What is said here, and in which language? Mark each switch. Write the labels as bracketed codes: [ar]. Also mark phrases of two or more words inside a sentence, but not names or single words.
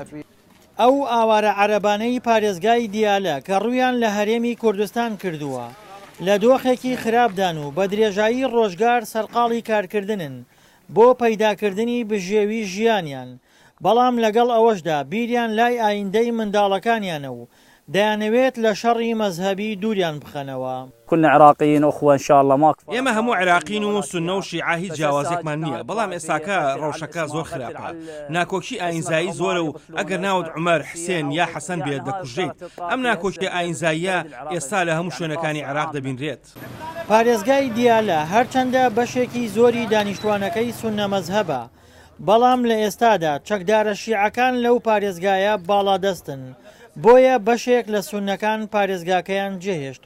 [ckb] ئەو ئاوارە عەرەبانەی پارێزگای دیالە کە ڕوویان لە هەرێمی کوردستان کردووە لە دۆخێکی خراپدان و بە درێژایی ڕۆژگار سەرقاڵی کارکردنن بۆ پەیداکردنی بژێوی ژیانیان بەڵام لەگەڵ ئەوەشدا بیریان لای ئایندەی منداڵەکانیانە و دەیانەوێت لە شەڕی مەزهبی دووریان بخەنەوە. [ar] كنا عراقيين أخوة إن شاء الله ماكو. [ckb] ئێمە هەموو عێراقین و سونە و شیعە هیچ جیاوازێکمان نییە بەڵام ئێستاکە ڕەوشەکە زۆر خراپە ناکۆکی ئاینزایی زۆرە و ئەگەر ناوت عومەر حسێن یا حەسەن بێت دەکوژێت ئەم ناکۆکی ئاینزاییە ئێستا لە هەموو شوێنەکانی عێراق دەبینرێت. پارێزگای دیالە هەرچەندە بەشێکی زۆری دانیشتوانەکەی سونە مەزهبە بەڵام لە ئێستادا چەکدارە شیعەکان لەو پارێزگایە باڵادەستن بۆیە بەشێک لە سونەکان پارێزگاکەیان جێهێشتووە.